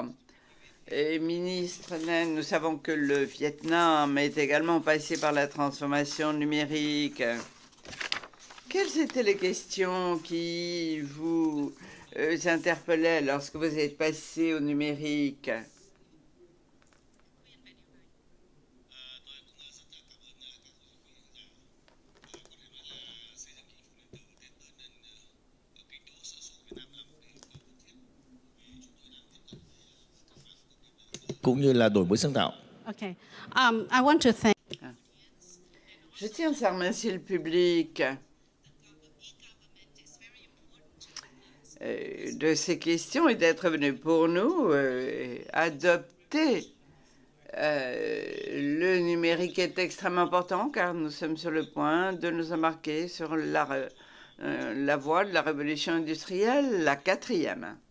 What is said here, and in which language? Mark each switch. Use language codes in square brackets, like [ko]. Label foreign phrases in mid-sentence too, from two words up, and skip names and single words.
[fr] Et ministre, nous savons que le Vietnam est également passé par la transformation numérique. Quelles étaient les questions qui vous interpellaient lorsque vous êtes passé au numérique? [vi] Cũng như là đổi mới sáng tạo. [en] Okay. I want to thank. [fr] Je tiens à remercier le public de ces questions et d'être venu pour nous adopter le numérique est extrêmement important car nous sommes sur le point de nous embarquer sur la voie de la révolution industrielle, la quatrième.